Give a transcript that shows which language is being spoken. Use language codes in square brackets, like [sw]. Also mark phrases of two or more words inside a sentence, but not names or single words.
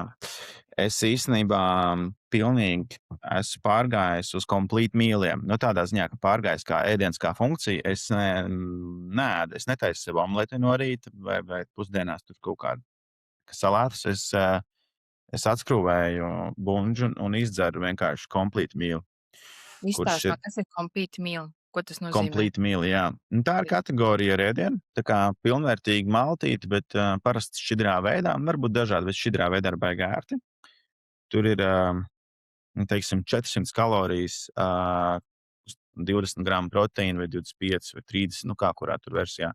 [lv] Es īstenībā pilnīgi esmu pārgājis uz [en] complete mealiem. [lv] Tādā ziņā, ka pārgājis kā ēdiens, kā funkcija. Es netaisu sev omleti no rīta vai pusdienās tur kaut kādu salātus. Es atskrūvēju bunžu un izdzeru vienkārši [en] complete meal. [lv] Izstāstā, kas ir [en] complete meal? [lv] Ko tas nozīmē? [en] Complete meal, [lv] jā. Tā ir kategorija ar ēdienu. Tā kā pilnvērtīgi maltīti, bet parasti šķidrā veidā. Varbūt dažādi, bet šķidrā veidā ir baigi ērti. Tur ir, teiksim, 400 kalorijas, 20 gramu proteīna vai 25 vai 30, kā kurā tur versijā.